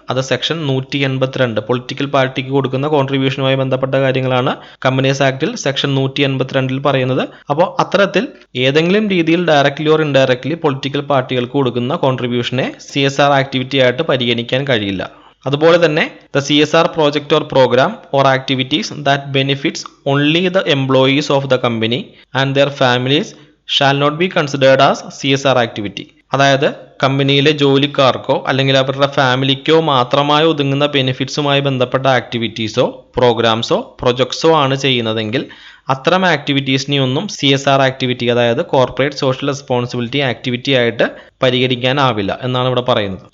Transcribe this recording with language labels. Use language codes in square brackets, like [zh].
[ml] അത് section 182 political പാർട്ടിക്ക് കൊടുക്കുന്ന കോൺട്രിബ്യൂഷനുമായി ബന്ധപ്പെട്ട കാര്യങ്ങളാണ് കമ്പനീസ് ആക്ടിൽ സെക്ഷൻ 182 പറയുന്നത്. അപ്പോൾ അത്തരത്തിൽ ഏതെങ്കിലും രീതിയിൽ ഡയറക്ട്ലി ഓർ ഇൻഡയറക്ട്ലി പൊളിറ്റിക്കൽ പാർട്ടികൾക്ക് കൊടുക്കുന്ന കോൺട്രിബ്യൂഷനെ CSR ആക്ടിവിറ്റി ആയിട്ട് പരിഗണിക്കാൻ കഴിയില്ല. അതുപോലെ തന്നെ [en] the CSR project or program or activities that benefits only the employees of the company and their families shall not be considered as CSR activity. [ml] അതായത് കമ്പനിയിലെ ജോലിക്കാർക്കോ അല്ലെങ്കിൽ അവരുടെ ഫാമിലിക്കോ മാത്രമായി ഒതുങ്ങുന്ന ബെനിഫിറ്റ്സുമായി ബന്ധപ്പെട്ട ആക്ടിവിറ്റീസോ പ്രോഗ്രാംസോ പ്രൊജക്ട്സോ ആണ് ചെയ്യുന്നതെങ്കിൽ അത്തരം ആക്ടിവിറ്റീസിനെ ഒന്നും CSR ആക്ടിവിറ്റി, അതായത് കോർപ്പറേറ്റ് സോഷ്യൽ റെസ്പോൺസിബിലിറ്റി ആക്ടിവിറ്റി ആയിട്ട് പരിഗണിക്കാനാവില്ല എന്നാണ് ഇവിടെ പറയുന്നത്.